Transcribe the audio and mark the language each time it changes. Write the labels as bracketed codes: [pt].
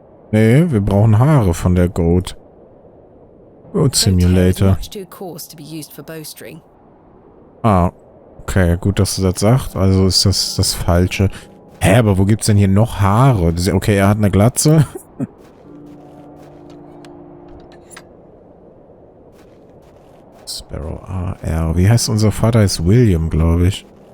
[de] Nee, wir brauchen Haare von der Goat. Goat Simulator. [en] Much too coarse to be used for bowstring. [de] Ah, okay, gut, dass du das sagst. Also ist das das Falsche. Hä, aber wo gibt's denn hier noch Haare? Okay, er hat eine Glatze. Sparrow AR. Wie heißt unser Vater? Ist William, glaube ich.